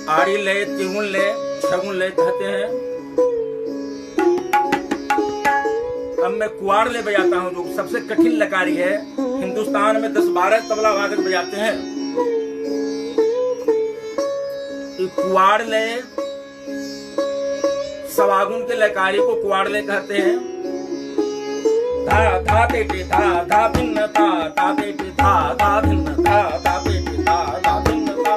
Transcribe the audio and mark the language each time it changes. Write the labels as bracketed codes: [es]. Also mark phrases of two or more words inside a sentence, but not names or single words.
[hi] आड़ी लय, तिगुन लय, छगुन लय कहते हैं। अब मैं कुआड़ लय बजाता हूँ, जो सबसे कठिन लकारी है। हिंदुस्तान में 10-12 तबला वादक बजाते हैं। ये कुआड़ लय, सवागुन के लकारी को कुआड़ लय कहते हैं। धा धा ते टे धा धा धिन्न धा धा ते टे धा धा धिन्न धा धा ते टे धा धा धिन्न धा।